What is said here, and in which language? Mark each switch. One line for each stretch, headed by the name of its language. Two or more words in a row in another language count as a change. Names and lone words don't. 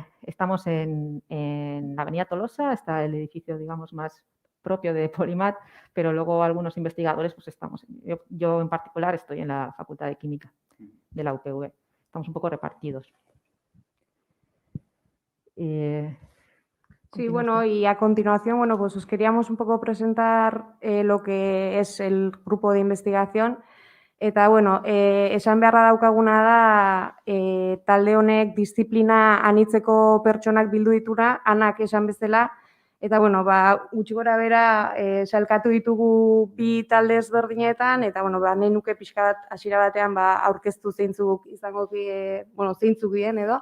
Spanish: estamos en la avenida Tolosa, está el edificio, digamos, más propio de Polimat, pero luego algunos investigadores, pues estamos, yo en particular estoy en la Facultad de Química de la UPV. Estamos un poco repartidos. Sí, bueno, y a continuación, pues os queríamos un poco presentar lo que es el grupo de investigación.
Basque: Eta, esan beharra daukaguna da, talde honek disiplina anitzeko pertsonak bildu ditura, anak esan bezala, eta, gutxi gora bera, salkatu ditugu bi talde ezberdinetan, eta, nahi nuke pixka bat hasiera batean, aurkeztu zeintzuk izango, zeintzuk dien edo.